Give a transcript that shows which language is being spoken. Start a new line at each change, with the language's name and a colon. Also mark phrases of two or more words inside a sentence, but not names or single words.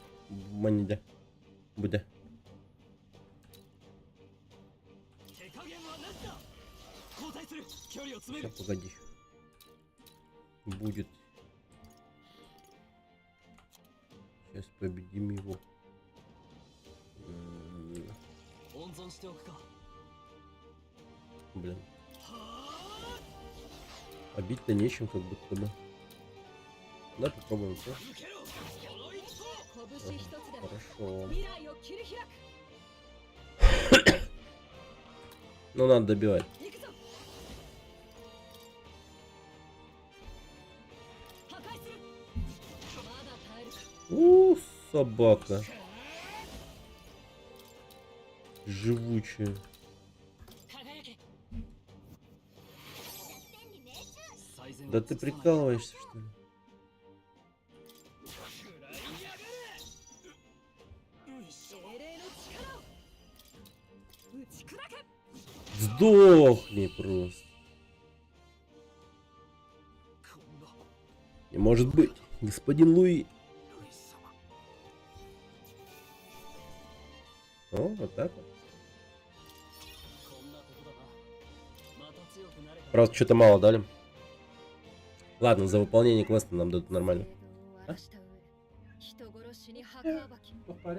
Russian: Манидя. Будя.
Japanese: 手加減はなしだ。交代する。距離を詰め
Russian: Сейчас,
Japanese: る。
Russian: погоди. Будет. Сейчас победим его.
Japanese: 温存しておくか。
Russian: Блин. А бить-то нечем, как будто бы. Да, попробуем. Всё.
Japanese: 受けろ。この一投。拳一つでも
Russian: Хорошо.
Japanese: 未来を切り開く。
Russian: Ну, надо добивать.
Japanese: 行くぞ。破壊する。まだ耐えるか。
Russian: Собака. Живучая.
Japanese: 輝け。
Russian: Да ты прикалываешься, что ли?
Japanese: 精霊の力を打ち砕け。
Russian: Сдохни просто. Не может быть, господин Луи. О, вот так вот. Правда, что-то мало дали. Ладно, за выполнение квеста нам дадут нормально.
Japanese: 人殺しに墓暴き。
Russian: В паре.